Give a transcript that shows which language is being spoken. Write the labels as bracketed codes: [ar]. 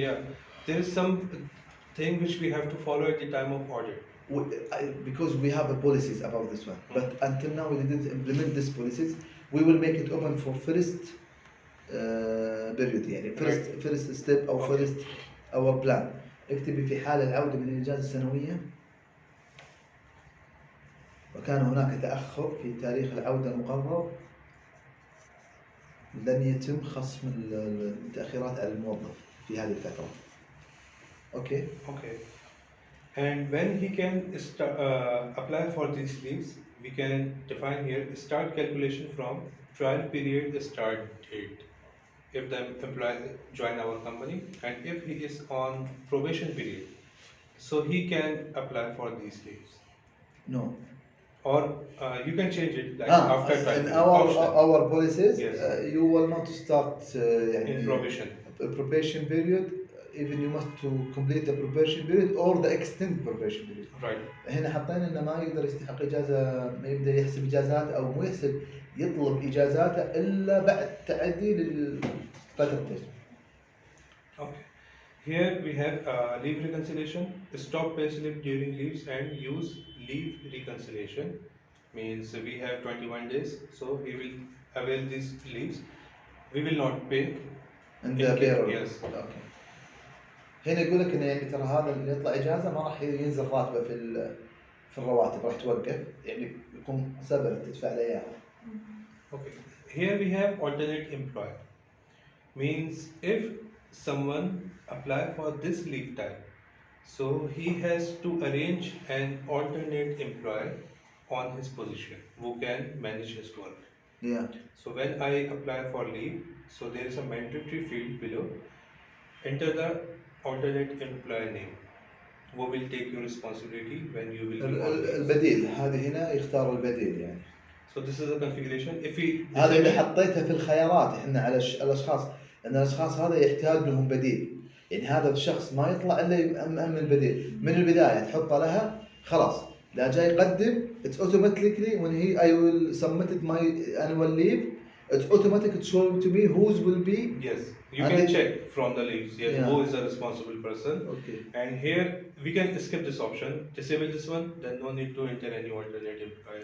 [en] Yeah, there is some thing which we have to follow at the time of audit. Because we have a policies about this one, but until now we didn't implement these policies. We will make it open for first period first step او Okay. first our plan. [ar] اكتبي في حال العودة من الإجازة السنوية وكان هناك تأخر في تاريخ العودة المقرر لن يتم خصم التأخيرات على الموظف في هذه الفترة. [en] Okay. Okay. And when he can apply for these leaves, we can define here start calculation from trial period start date. If the employee join our company and if he is on probation period, so he can apply for these leaves. No. Or you can change it like after trial in period. Optional. our policies, Yes. You will not start In probation. Probation period, even you must to complete the probation period or the extended probation period. Right. [ar] هنا حطينا انه ما يقدر يستحق اجازه، ما يبدا يحسب اجازات او مو يحسب يطلب اجازاته الا بعد تعدي للفترتين. [en] Okay. Here we have leave reconciliation, stop pay slip during leaves and use leave reconciliation. Means we have 21 days, so he will avail these leaves. We will not pay. And In the payroll. yes. [ar] اوكي. هنا يقول لك انه ترى هذا اللي يطلع اجازه ما راح ينزل راتبه في الرواتب، راح توقف يكون سبب تدفع له اياها. [en] Okay. Here we have alternate employer. Means if someone apply for this leave type, so he has to arrange an alternate employee on his position who can manage his work. Yeah. So when I apply for leave, so there is a mandatory field below. Enter the alternate employee name. Who will take your responsibility when you will be on leave? [ar] البديل هذه هنا يختار البديل [en] So this is a configuration. If we [ar] هذا اللي [en] disable it, [ar] حطيتها في الخيارات احنا على الاشخاص، ان الاشخاص هذا يحتاج لهم بديل. هذا الشخص ما يطلع الا يأمن البديل من البدايه، تحطه لها خلاص. لا جاي يقدم [en] it's automatically when I will submit my annual leave, it's automatic to show to me whose will be. yes, you can check from the leaves. Yes, Yeah. who is the responsible person. Okay. And here we can skip this option, disable this one. Then no need to enter any alternate employee.